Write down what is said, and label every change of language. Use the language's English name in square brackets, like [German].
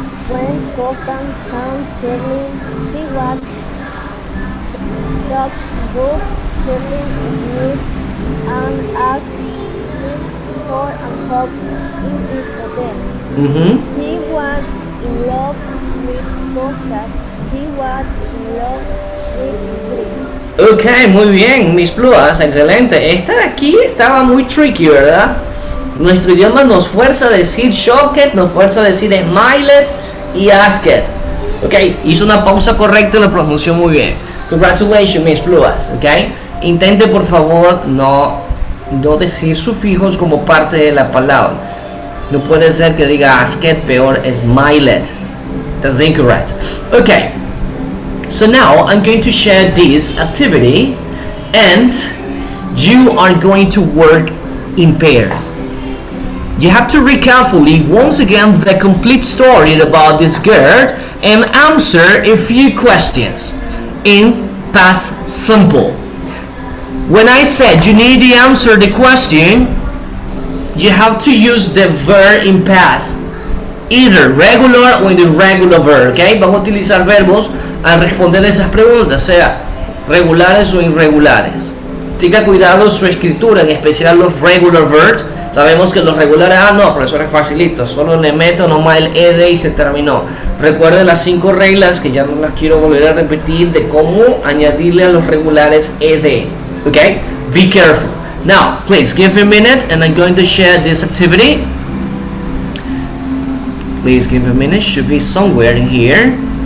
[English] When Copan found Charlie, he was that book Charlie Smith and asked him for a help in his hotel. Mm-hmm. He was in love with Costa. He was in love with Green. [Spanish] Ok, muy bien, Miss Pluas, excelente. Esta de aquí estaba muy tricky, ¿verdad? Nuestro idioma nos fuerza a decir shocked, nos fuerza a decir smiled y asked. Ok, hizo una pausa correcta y la pronunció muy bien. Congratulations, Miss Pluas. Ok, intente por favor no decir sufijos como parte de la palabra. No puede ser que diga asked, peor smiled. [English] That's incorrect. Ok. So now I'm going to share this activity and you are going to work in pairs. You have to read carefully once again the complete story about this girl and answer a few questions in past simple. When I said you need to answer the question, you have to use the verb in past, either regular or irregular verb, okay? [Spanish] Vamos a utilizar verbos al responder esas preguntas, sea regulares o irregulares. Tenga cuidado su escritura, en especial los regular verbs. Sabemos que los regulares, no, profesor, es facilito, solo le meto nomás el ed y se terminó. Recuerde las 5 reglas, que ya no las quiero volver a repetir, de cómo añadirle a los regulares ed. [English] Okay? Be careful. Now, please give me a minute and I'm going to share this activity. Please give me a minute, should be somewhere in here.